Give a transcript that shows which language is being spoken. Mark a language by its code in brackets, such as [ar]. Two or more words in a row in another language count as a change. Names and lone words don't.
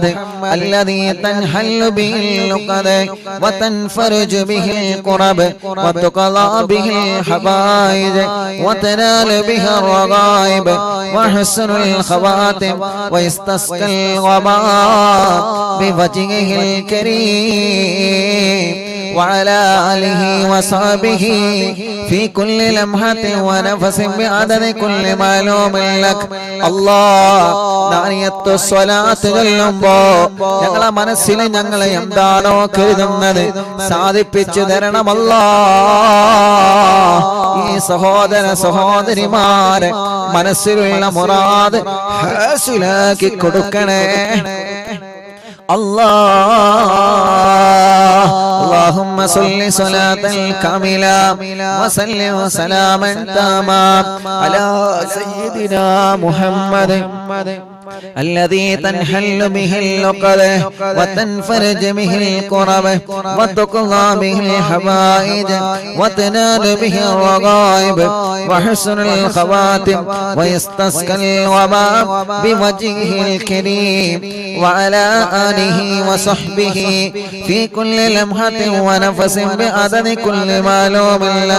[ar] الذي تنحل به اللقد وتنفرج به الكرب وتقضى به الحوائج وتنال به الرغائب وحسن الخواتم ويستسقى الغمام بوجهه الكريم وعلى آله وصحبه في كل لمحة ونفس بعدد كل معلوم لك. [ml] الله നാരിയത്ത് സ്വലാത്ത് ചൊല്ലുമ്പോ ഞങ്ങളെ മനസ്സിൽ ഞങ്ങളെ എന്താണോ കരുതുന്നത് സാധിപ്പിച്ചു തരണം അല്ലാഹ്. ഈ സഹോദര സഹോദരിമാരെ മനസ്സിലുള്ള മുറാദ് ഹാസിലാക്കി കൊടുക്കണേ അല്ലാഹ്. [ar] اللهم صل صلاة كاملة وسلم سلاما تاما على سيدنا محمد الذي تنحل به العقد وتنفرج به الكرب وتقضى به الحوائج وتنال به الرغائب وحسن الخواتم ويستسقى الوباء بوجهه الكريم وعلى آله وصحبه في كل لمحة ونفس بعدد كل معلوم لك.